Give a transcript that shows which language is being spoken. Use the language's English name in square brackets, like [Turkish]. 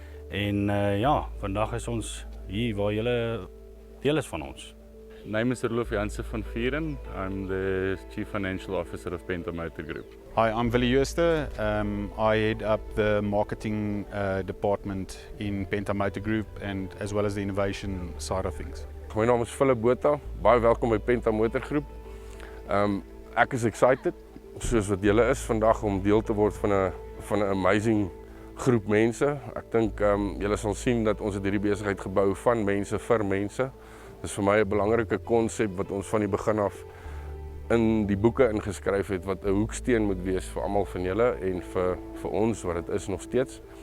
[Afrikaans] En ja, vandag is ons hier waar julle deel is van ons. [English] Name is Roelof Jansen van Vieren. I'm the Chief Financial Officer of Penta Motor Group. Hi, I'm Willie Jooste. I head up the marketing department in Penta Motor Group and as well as the innovation side of things. [Afrikaans] My naam is Philip Botha. Baie welkom by Penta Motor Group. Ek is excited, soos wat julle is vandag om deel te word van 'n amazing groep mense. Ek dink julle sal sien dat ons hierdie besigheid gebou van mense vir mense. Dit is vir my 'n belangrike konsep wat ons van die begin af in die boeke ingeskryf het, wat 'n hoeksteen moet wees vir almal van julle en vir ons wat dit is nog steeds.